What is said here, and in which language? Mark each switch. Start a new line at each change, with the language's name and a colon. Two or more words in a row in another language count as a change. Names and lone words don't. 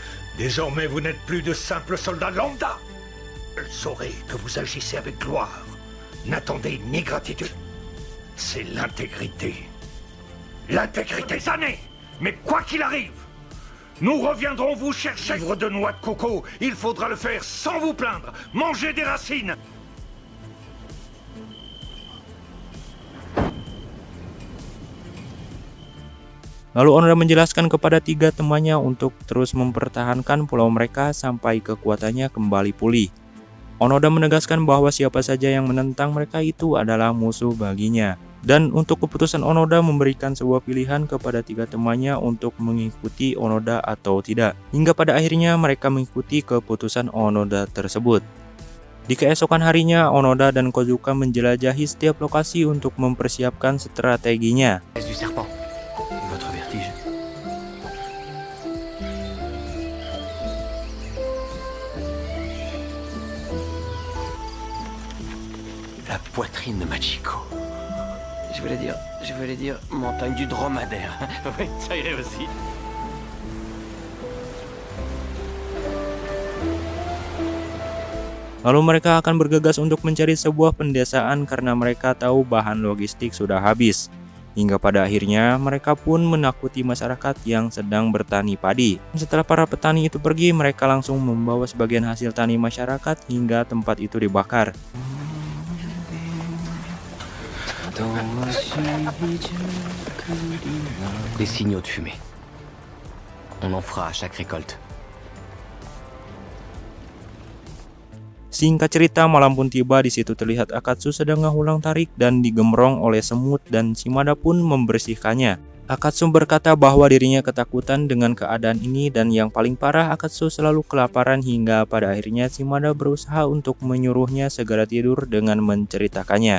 French: Désormais, vous n'êtes plus de simples soldats lambda. Je saurai que vous agissez avec gloire. N'attendez ni gratitude. C'est l'intégrité. L'intégrité des années. Mais quoi qu'il arrive, nous reviendrons vous chercher. Livre de noix de coco, il faudra le faire sans vous plaindre. Manger des racines.
Indonesian: Lalu Onoda menjelaskan kepada 3 temannya untuk terus mempertahankan pulau mereka sampai kekuatannya kembali pulih. Onoda menegaskan bahwa siapa saja yang menentang mereka itu adalah musuh baginya. Dan untuk keputusan Onoda memberikan sebuah pilihan kepada 3 temannya untuk mengikuti Onoda atau tidak. Hingga pada akhirnya mereka mengikuti keputusan Onoda tersebut. Di keesokan harinya, Onoda dan Kozuka menjelajahi setiap lokasi untuk mempersiapkan strateginya.
French: Du serpent. Votre vertige. La poitrine de Machiko. Je voulais dire montagne du dromadaire. Oui, ça irait aussi.
Indonesian: Lalu mereka akan bergegas untuk mencari sebuah pendesaan karena mereka tahu bahan logistik sudah habis. Hingga pada akhirnya mereka pun menakuti masyarakat yang sedang bertani padi. Setelah para petani itu pergi, mereka langsung membawa sebagian hasil tani masyarakat hingga tempat itu dibakar.
French: Des signaux de fumée. On en fera à chaque récolte.
Indonesian: Singkat cerita, malam pun tiba. Di situ terlihat Akatsu sedang ngulang tarik dan digemrong oleh semut dan Shimada pun membersihkannya. Akatsu berkata bahwa dirinya ketakutan dengan keadaan ini dan yang paling parah, Akatsu selalu kelaparan hingga pada akhirnya Shimada berusaha untuk menyuruhnya segera tidur dengan menceritakannya.